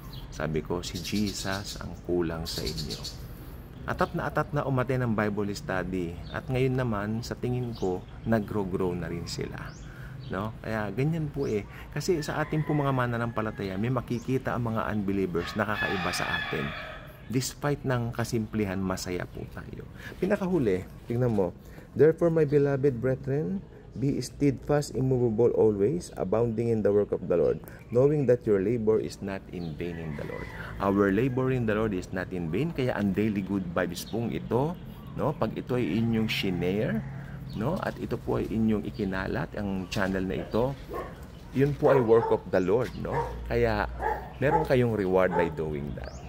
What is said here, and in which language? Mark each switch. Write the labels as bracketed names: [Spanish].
[Filipino] Sabi ko, si Jesus ang kulang sa inyo. Atat na umaten ng Bible study. At ngayon naman, sa tingin ko, nag-grow na rin sila. No? Kaya ganyan po kasi sa ating po mga mananampalataya may makikita ang mga unbelievers nakakaiba sa atin. Despite ng kasimplihan, masaya po tayo. Pinakahuli, tingnan mo, [English] therefore my beloved brethren, be steadfast, immovable always, abounding in the work of the Lord, knowing that your labor is not in vain in the Lord. Our labor in the Lord is not in vain. [Filipino] Kaya ang daily good vibes pong ito, no? Pag ito ay inyong shinare, no? At ito po ay inyong ikinalat, ang channel na ito, yun po ay [English] work of the Lord, [Filipino] no? Kaya meron kayong [English] reward by doing that.